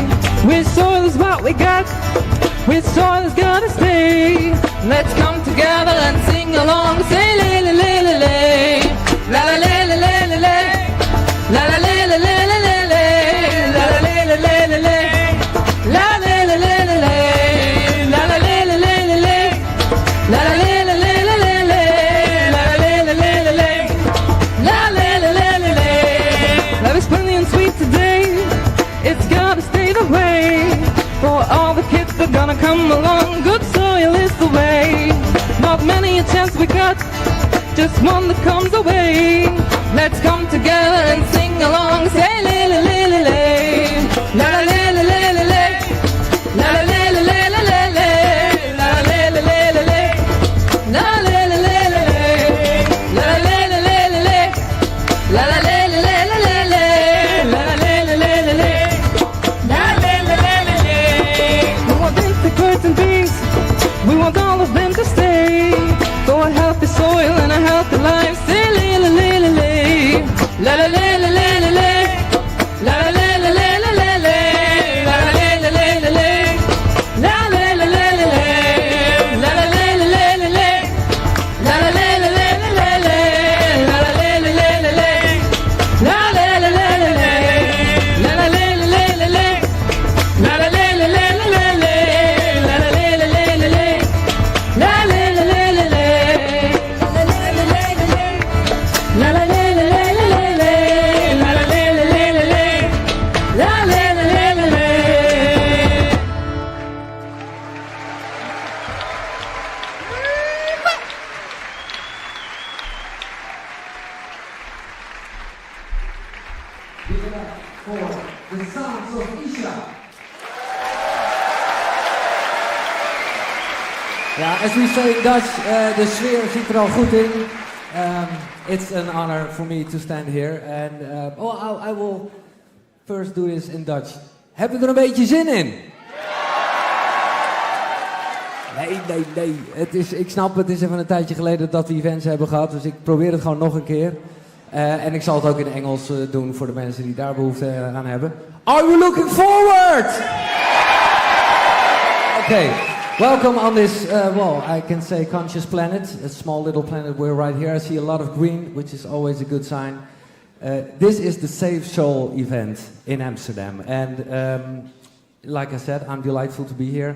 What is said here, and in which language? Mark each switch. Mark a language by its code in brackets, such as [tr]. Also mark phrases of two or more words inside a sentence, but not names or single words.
[en] With soil is what we got, with soil is gonna stay. Let's come together and sing along, say le le le le le, la la le le le le le, la la le le le le le le, la la le le le le le, la le le le le le, la la le le le le le, la la le le le le le, la la le le le le le, la le le le le le. Love is plenty and sweet today, it's gotta stay the way. For all the kids that are gonna come along, good soil is the way. Not many a chance we got, just one that comes away. Let's come together and sing along, say le le le le le, la la le le le le le, la la le le le le le le, la la le le le le le, la la le le le le le, la la le le le le le, la la le le le le le le, la la le le le le le, la le le le le le. We want insects and bees, we want all of them to stay. For a healthy soil and a healthy life, say le le le le le, la la le le le le le, la la le le le le le le, la la le le le le le, la le le le le le, la la le le le le le, la la le le le le le, la la le le le le le, la le le le le le, la la le le le le le, la la le le le le le, la la le le le le le, la le le le le le. La la le le le le le, la la le le le le le, la le le le le le. Give it up for the sounds of Isha. [nl] Ja, [en] as we say in Dutch, [nl] de sfeer zit er al goed in. [en] It's an honor for me to stand here. And I will first do this in Dutch. [nl] Heb je er een beetje zin in? Nee. Ik snap, het is even een tijdje geleden dat we events hebben gehad. Dus ik probeer het gewoon nog een keer. En ik zal het ook in Engels doen voor de mensen die daar behoefte aan hebben. [en] Are we looking forward? Okay. Welcome on this, well, I can say conscious planet, a small little planet. We're right here. I see a lot of green, which is always a good sign. This is the Save Soul event in Amsterdam. And like I said, I'm delightful to be here.